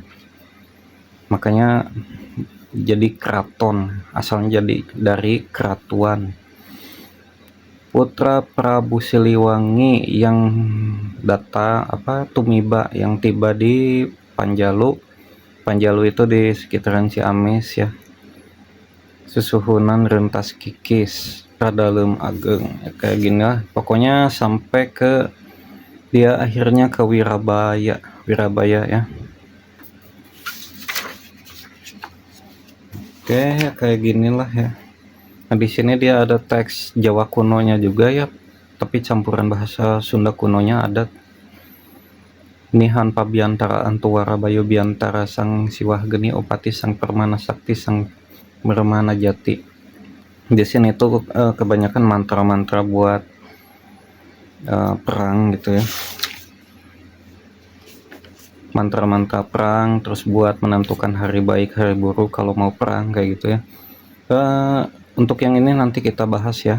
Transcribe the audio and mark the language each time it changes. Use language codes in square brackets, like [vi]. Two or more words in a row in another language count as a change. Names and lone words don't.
[id] Makanya jadi keraton, asalnya jadi dari keratuan. Putra Prabu Siliwangi yang tumiba, yang tiba di Panjalu. Panjalu itu di sekitaran Ciamis ya. Susuhunan rentas kikis radalem ageng ya, kayak gini lah. Pokoknya sampai ke dia akhirnya ke Wirabaya ya. Oke, kayak gini lah ya. Nah, di sini dia ada teks Jawa kunonya juga ya, tapi campuran bahasa Sunda kunonya ada. [kaw] Nihan pabiantara antuwara bayu biantara sang siwah geni opati sang permana sakti sang mermana jati. [id] Di sini tuh kebanyakan mantra-mantra buat perang gitu ya. Mantra-mantra perang, terus buat menentukan hari baik hari buruk kalau mau perang kayak gitu ya. Untuk yang ini nanti kita bahas ya.